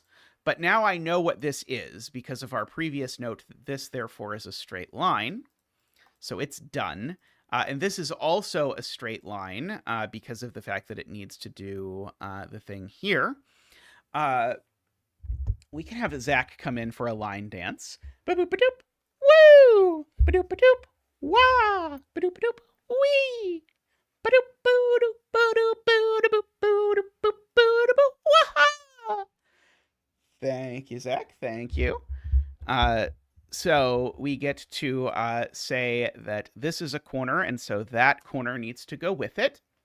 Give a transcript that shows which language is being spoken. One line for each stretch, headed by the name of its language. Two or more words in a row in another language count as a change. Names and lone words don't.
English: But now I know what this is because of our previous note that this, therefore, is a straight line. So it's done. And this is also a straight line because of the fact that it needs to do the thing here. We can have Zach come in for a line dance. Ba-boop-a-doop. Woo! Ba-doop-a-doop. Wah! Ba-doop-a-doop. Wee! Thank you, Zach. Thank you. So we get to say that this is a corner, and so that corner needs to go with it.